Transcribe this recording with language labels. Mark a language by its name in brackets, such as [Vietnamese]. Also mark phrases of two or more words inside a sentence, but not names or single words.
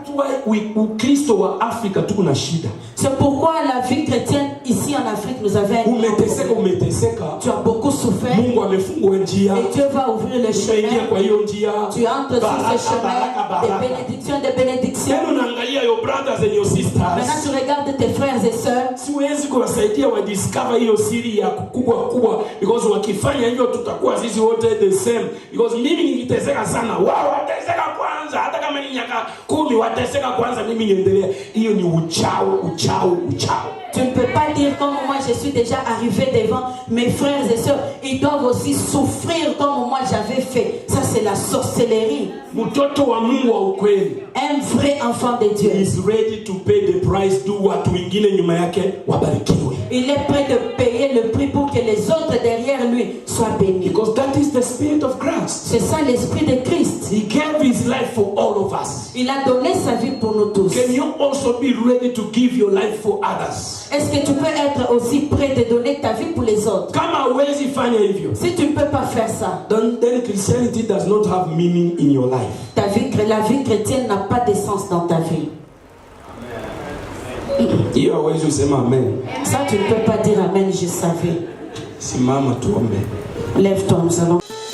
[French] C'est pourquoi la vie chrétienne ici en Afrique nous avait tu as beaucoup souffert et Dieu va ouvrir le chemin. Tu entres sur ce chemin des bénédictions, des bénédictions. Maintenant tu regardes tes frères et sœurs. [Swahili] Discover hiyo siri ya kubwa because wakifanya hiyo tutakuwa sisi wote [English] the same, [Swahili] because mimi niliteseka sana, wao wateseka kwanza, hata kama ni miaka 10 wateseka kwanza, mimi niendelea. Hiyo ni uchao. [French] Tu ne peux pas dire comme moi je suis déjà arrivé devant mes frères et sœurs, ils doivent aussi souffrir comme moi j'avais fait. Ça c'est la sorcellerie. [Swahili] Mtoto wa Mungu wa ukweli, [French] un vrai enfant de Dieu, [English] is ready to pay the price do [Swahili] watu wengine nyuma yake wabarikiwe. [French] Il est prêt de payer le prix pour que les autres derrière lui soient bénis. [English] Because that is the spirit of Christ. [French] C'est ça l'esprit de Christ. [English] He gave his life for all of us. [French] Il a donné sa vie pour nous tous. [English] Can you also be ready to give your life for others? [French] Est-ce que tu peux être aussi prêt de donner ta vie pour les autres? [Swahili] Kama huwezi fanya hivyo, [French] si tu ne peux pas faire ça, [English] then Christianity does not have meaning in your life. [French] La vie chrétienne n'a pas de sens dans ta vie. [Swahili] Hiyo hawezi usema amen. [French] Ça tu ne peux pas dire amen, je savais. [Swahili] Simama tuombe. [French] Lève-toi, nous allons